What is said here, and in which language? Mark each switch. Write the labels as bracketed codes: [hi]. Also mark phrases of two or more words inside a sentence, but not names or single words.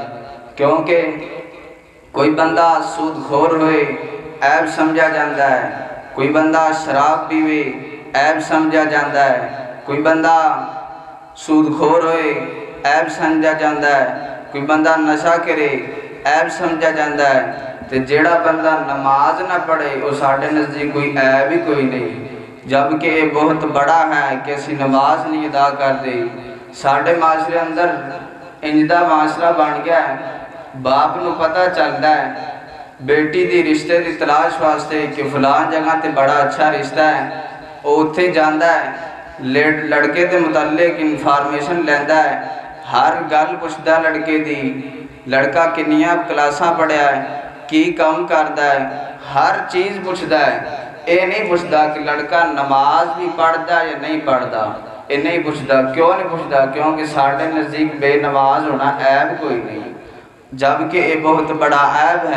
[pa] کیونکہ کوئی بندہ سود خور ہوئے عیب سمجھا جاندہ ہے, کوئی بندہ شراب پیوے عیب سمجھا جاندہ ہے, کوئی بندہ سود خور ہوئے عیب سمجھا جاندہ ہے, کوئی بندہ نشہ کرے عیب سمجھا جاندہ ہے. تے جیڑا بندہ نماز نہ پڑھے وہ ساڑھے نزدیک کوئی عیب ہی کوئی نہیں, [ur] جبکہ یہ بہت بڑا ہے [pa] کہ اسی نماز نہیں ادا کر دے. ساڑھے معاشرے اندر انجدہ معاشرہ بن گیا ہے. باپ نو پتہ چلتا ہے بیٹی دی رشتے دی تلاش واسطے کہ فلان جگہ تے بڑا اچھا رشتہ ہے, وہ اتھے جاندہ ہے لڑکے دے متعلق انفارمیشن لیندہ ہے, ہر گل پوچھدا لڑکے دی, لڑکا کنیاں کلاساں پڑھیا ہے کی کام کردا ہے ہر چیز پوچھدا ہے. اے نہیں پوچھدا کہ لڑکا نماز بھی پڑھدا یا نہیں پڑھدا, اے نہیں پوچھدا. کیوں نہیں پوچھدا؟ کیونکہ ساڑھے نزدیک بے نماز ہونا عیب کوئی نہیں, [ur] جبکہ یہ بہت بڑا عیب ہے.